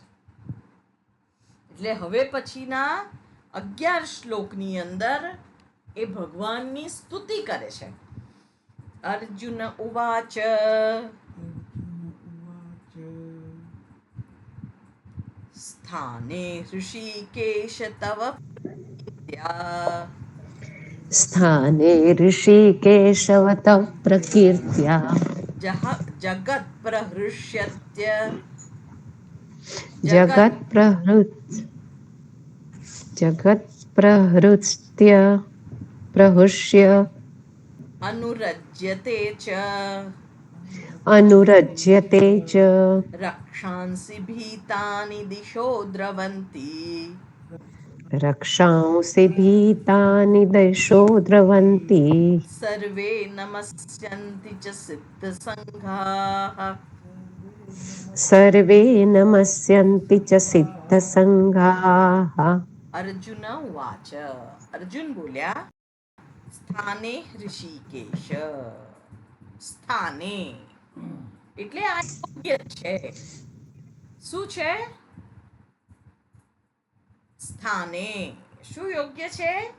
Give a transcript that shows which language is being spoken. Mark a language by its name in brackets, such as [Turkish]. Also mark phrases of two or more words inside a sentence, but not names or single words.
[Gujarati] એટલે હવે પછીના 11 શ્લોકની અંદર એ ભગવાનની સ્તુતિ કરે છે. [Sanskrit] અર્જુન ઉવાચ સ્થાને ઋષિકેશ તવ પ્રીત્યા સ્થાને ऋषिकेशव तव प्रकीर्त्या જગત પ્રહૃષ્યત્ય जगत्प्रहृत्य प्रहुष्य अनुरज्यते च रक्षांसि ભીતાનિ દિશો દ્રવંતી. दिशो द्रवन्ति સર્વે નમસ્યન્તિ ચ સિદ્ધ સંઘાઃ सर्वे नमस्यन्ति च सिद्धसङ्घाः. અર્જુન ઉવાચ. [Gujarati] અર્જુન બોલ્યા, [Sanskrit] સ્થાને ઋષિકેશ. [Gujarati] સ્થાને એટલે આ યોગ્ય છે. શું છે? સ્થાને શું યોગ્ય છે?